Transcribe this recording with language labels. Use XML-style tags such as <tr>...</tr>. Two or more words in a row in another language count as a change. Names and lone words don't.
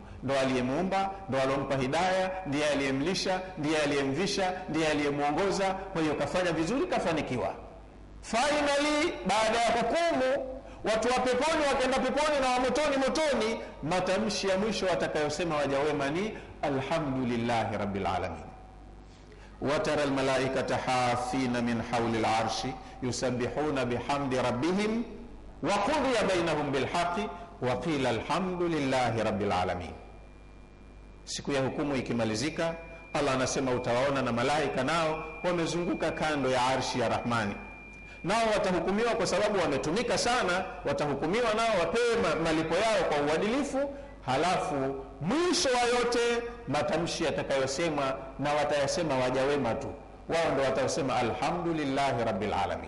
<sw>Ndo aliyemuumba, ndo alompa hidayah, ndiye aliyemlisha, ndiye aliyemvisha, ndiye aliyemuongoza. Kwa hiyo kafanya vizuri, kafanikiwa. Finally, baada ya hukumu, watu wa peponi wakaenda peponi na wa motoni motoni, matamshi ya mwisho watakayosema waja wema ni</sw> <ar>الحمد لله رب العالمين. وترى الملائكة حافين من حول العرش يسبحون بحمد ربهم وقضي بينهم بالحق وقيل الحمد لله رب العالمين.</ar> <sw>Siku ya hukumu ikimalizika, Allah anasema utawaona na malaika nao wamezunguka kando ya arshi ya Rahmani, nao watahukumiwa kwa sababu wametumika sana, watahukumiwa nao wapewe malipo yao kwa uadilifu. Halafu mwisho wa yote matamshi yatakayosemwa na watayasema waja wema tu, wao ndio watasema</sw> <ar>الحمد لله رب العالمين.</ar>